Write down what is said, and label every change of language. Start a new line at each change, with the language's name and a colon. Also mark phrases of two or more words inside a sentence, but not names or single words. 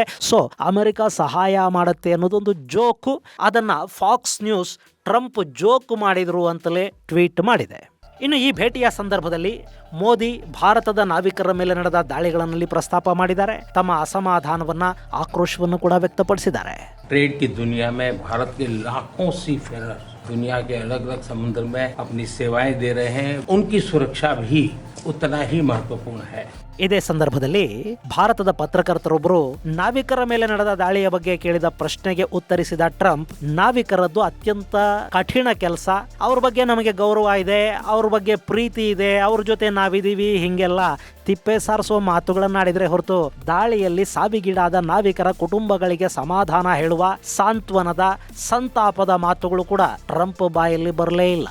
Kannada: ಸೊ ಅಮೆರಿಕ ಸಹಾಯ ಮಾಡುತ್ತೆ ಅನ್ನೋದೊಂದು ಜೋಕು. ಅದನ್ನ ಫಾಕ್ಸ್ ನ್ಯೂಸ್ ಟ್ರಂಪ್ ಜೋಕ್ ಮಾಡಿದ್ರು ಅಂತಲೇ ಟ್ವೀಟ್ ಮಾಡಿದೆ. ಇನ್ನು ಈ ಭೇಟಿಯ ಸಂದರ್ಭದಲ್ಲಿ ಮೋದಿ ಭಾರತದ ನಾವಿಕರ ಮೇಲೆ ನಡೆದ ದಾಳಿಗಳಲ್ಲಿ ಪ್ರಸ್ತಾಪ ಮಾಡಿದ್ದಾರೆ. ತಮ್ಮ ಅಸಮಾಧಾನವನ್ನ, ಆಕ್ರೋಶವನ್ನು ಕೂಡ ವ್ಯಕ್ತಪಡಿಸಿದ್ದಾರೆ.
Hindi: ट्रेड की दुनिया में भारत के लाखों सी फेरर दुनिया के अलग अलग समुद्र में अपनी सेवाएं दे रहे हैं. उनकी सुरक्षा भी उतना ही महत्वपूर्ण है।
Kannada: ಇದೇ ಸಂದರ್ಭದಲ್ಲಿ ಭಾರತದ ಪತ್ರಕರ್ತರೊಬ್ಬರು ನಾವಿಕರ ಮೇಲೆ ನಡೆದ ದಾಳಿಯ ಬಗ್ಗೆ ಕೇಳಿದ ಪ್ರಶ್ನೆಗೆ ಉತ್ತರಿಸಿದ ಟ್ರಂಪ್, ನಾವಿಕರದ್ದು ಅತ್ಯಂತ ಕಠಿಣ ಕೆಲಸ, ಅವ್ರ ಬಗ್ಗೆ ನಮಗೆ ಗೌರವ ಇದೆ, ಅವ್ರ ಬಗ್ಗೆ ಪ್ರೀತಿ ಇದೆ, ಅವ್ರ ಜೊತೆ ನಾವಿದೀವಿ, ಹಿಂಗೆಲ್ಲ ತಿಪ್ಪೆ ಸಾರಿಸುವ ಮಾತುಗಳನ್ನಾಡಿದ್ರೆ ಹೊರತು ದಾಳಿಯಲ್ಲಿ ಸಾವಿಗೀಡಾದ ನಾವಿಕರ ಕುಟುಂಬಗಳಿಗೆ ಸಮಾಧಾನ ಹೇಳುವ ಸಾಂತ್ವನದ ಸಂತಾಪದ ಮಾತುಗಳು ಕೂಡ ಟ್ರಂಪ್ ಬಾಯಲ್ಲಿ ಬರಲೇ ಇಲ್ಲ.